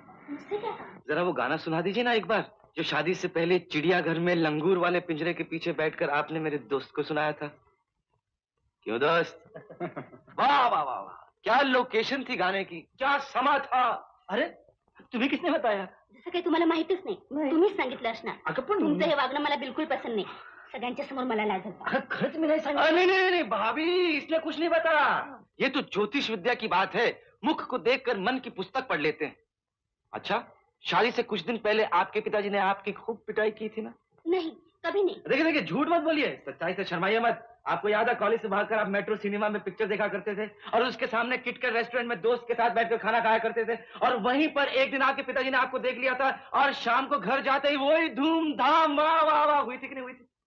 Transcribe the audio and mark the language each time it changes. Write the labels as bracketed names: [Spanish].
[Hindi] मुझसे क्या कहा? जरा वो गाना सुना दीजिए ना एक बार, जो शादी से पहले चिड़ियाघर में लंगूर वाले पिंजरे के पीछे बैठकर आपने मेरे दोस्त को सुनाया था। क्यों दोस्त? वाह वाह वाह वाह, क्या लोकेशन थी गाने की, क्या समा था। अरे तुम्हें किसने बताया? [Marathi] जसं काही तुम्हाला माहितीच नाही, तुम्हीच सांगितलं असणार. तुमचं हे वागणं मला बिलकुल पसंद नाही. सगळ्यांच्या समोर मला लाज होता. खर्च में नहीं सांगा. [Hindi] नहीं नहीं नहीं भाभी, इसने कुछ नहीं बताया। ये तो ज्योतिष विद्या की बात है, मुख को देखकर मन की पुस्तक पढ़ लेते हैं। अच्छा, शादी से कुछ दिन पहले आपके पिताजी ने आपकी खूब पिटाई की थी ना? नहीं, कभी नहीं. देखिए देखिए, झूठ मत बोलिए, सच्चाई से शर्माइए मत। आपको याद है कॉलेज से भागकर आप मेट्रो सिनेमा में पिक्चर देखा करते थे और उसके सामने किटकैट रेस्टोरेंट में दोस्त के साथ बैठकर खाना खाया करते थे, और वहीं पर एक दिन आपके पिताजी ने आपको देख लिया था और शाम को घर जाते ही वही धूमधाम वाह वाह वाह हुई थी कि नहीं हुई थी?